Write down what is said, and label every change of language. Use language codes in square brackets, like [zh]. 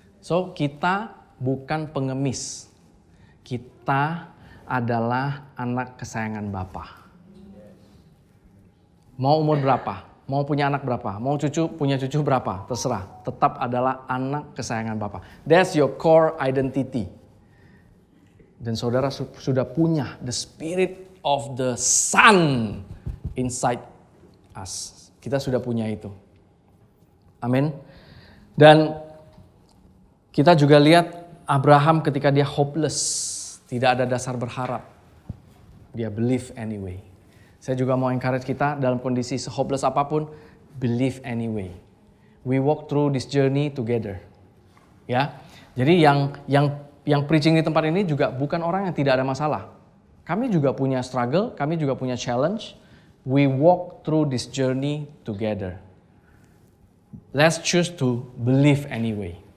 [id] So kita bukan pengemis. Kita adalah anak kesayangan Bapa. Mau umur berapa? Mau punya anak berapa? Mau punya cucu berapa? Terserah. Tetap adalah anak kesayangan Bapa. [en] That's your core identity. [id] Dan saudara sudah punya [en] the spirit of the Son inside us. [id] Kita sudah punya itu. Amin. Dan kita juga lihat Abraham ketika dia hopeless. Tidak ada dasar berharap. Dia [en] believe anyway. [id] Saya juga mau encourage kita dalam kondisi se-hopeless apapun. [en] Believe anyway. We walk through this journey together. [id] ya. Jadi yang preaching di tempat ini juga bukan orang yang tidak ada masalah. Kami juga punya struggle, kami juga punya challenge. [en] We walk through this journey together. Let's choose to believe anyway.